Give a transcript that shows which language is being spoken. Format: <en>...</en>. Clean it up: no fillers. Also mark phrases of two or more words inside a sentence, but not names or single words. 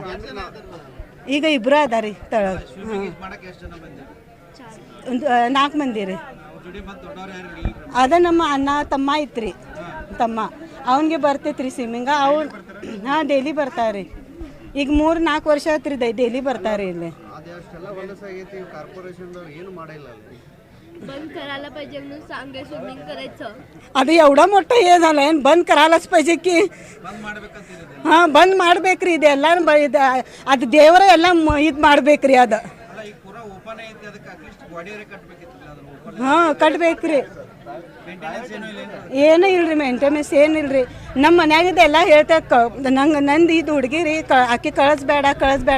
<kn>ಈಗ ಇಬ್ಬರು ಅದಾರಿ ತಳಗೆ. 4 ಮಂದಿ ರೀ. ಅದ ನಮ್ಮ ಅಣ್ಣ ತಮ್ಮ ಐತ್ರಿ. ತಮ್ಮ ಅವನಿಗೆ ಬರ್ತೈತ್ರಿ ಸ್ವಿಮ್ಮಿಂಗ. ಹಾಂ ಡೈಲಿ ಬರ್ತಾವ್ರಿ. ಈಗ 3-4 ವರ್ಷ ಆಯ್ತು ರೀ ಡೈಲಿ ಬರ್ತಾರೆ ಇಲ್ಲಿ.</kn> <mr>बंद करायला पाहिजे म्हणून सांगे स्विमिंग करायचं. ಅದು एवढा मोठा हे झालं ಏನು ಬಂದ್ करायलाच पाहिजे की.</mr> <kn>ಹಾಂ ಬಂದ್ ಮಾಡ್ಬೇಕ್ರಿ. ಇದೆಲ್ಲ ಅದು ದೇವರ ಎಲ್ಲ ಇದು ಮಾಡ್ಬೇಕ್ರಿ. ಅದು ಹಾಂ ಕಟ್ಬೇಕ್ರಿ. ಏನೂ ಇಲ್ರಿ ಮೇಂಟೆನೆನ್ಸ್ ಏನಿಲ್ರಿ. ನಮ್ಮ ಮನ್ಯಾಗಿದ್ದ ಎಲ್ಲ ಹೇಳ್ತಾ ನಂದು ಇದು ಹುಡುಗಿರಿ ಆಕೆ ಕಳಿಸ್ಬೇಡ.</kn>